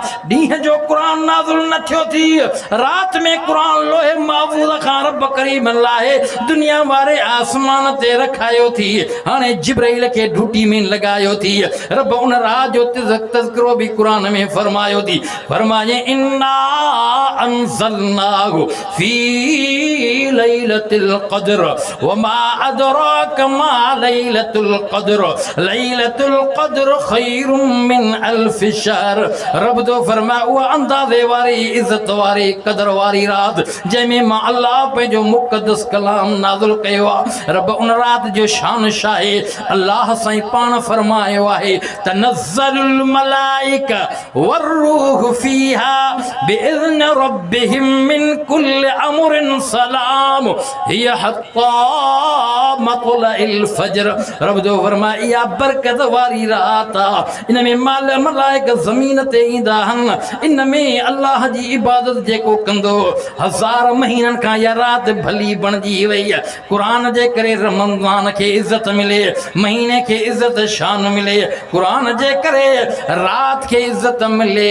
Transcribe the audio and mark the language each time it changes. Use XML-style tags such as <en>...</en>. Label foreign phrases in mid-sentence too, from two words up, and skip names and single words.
<sd>ॾींहं जो क़ुरान नाज़िल न थियो थी, रात में क़ुरान लोहे महफूज़ खां रब करीम लाहे दुनिया वारे आसमान ते रखायो थी। हाणे जिब्राइल खे ड्यूटी में लॻायो थी। रब उन रात जो तज़किरो बि क़ुरान में फरमायो थी।</sd> <ar>फरमाए إنا أنزلناه في ليلة القدر وما أدراك ما ليلة القدر ليلة القدر خير من ألف شهر.</ar> <sd>रब तो फरमाए उहा अंदाज़े वारी इज़त वारी क़द्र वारी रात जंहिंमें मां अल्लाह पंहिंजो मुक़दस कलाम नाज़िल कयो आहे। रब उन रात जो शान छा आहे? अल्लाह साईं पाण फरमायो आहे</sd> <ar>تنزل الملائكة والروح فيها بإذن ربهم من كل أمر سلام هي حتى مطلع الفجر.</ar> <sd>रब जो फरमाए इहा बरकत वारी रात आहे, इन में माल मलाइका ज़मीन ते ईंदा आहिनि। इन में अल्लाह जी इबादत जेको कंदो 1000 महीननि खां इहा रात भली बणिजी वई। क़ुरान जे करे रमज़ान खे इज़त मिले, महीने खे इज़त शान मिले, क़ुरान जे करे रात खे इज़त मिले।</sd>